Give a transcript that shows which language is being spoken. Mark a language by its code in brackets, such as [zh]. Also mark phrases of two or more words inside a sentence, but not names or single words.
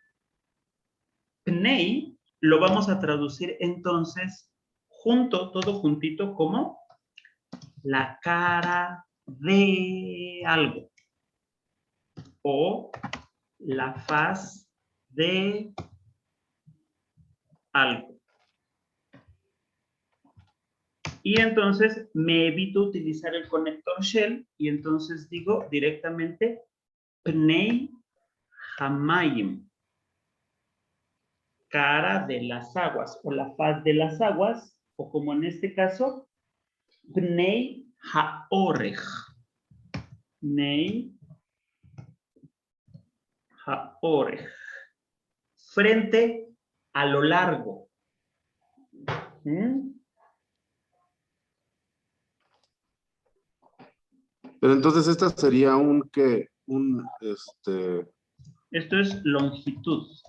[es] Pnei lo vamos a traducir entonces todo juntito como la cara de algo o la faz de algo. Y entonces me evito utilizar el conector shell y entonces digo directamente [he] פני המים, [es] cara de las aguas o la faz de las aguas, o como en este caso, [he] פני האורך. פני האורך. [es] Frente a lo largo. ¿Mm? Pero entonces esta sería Esto es longitud.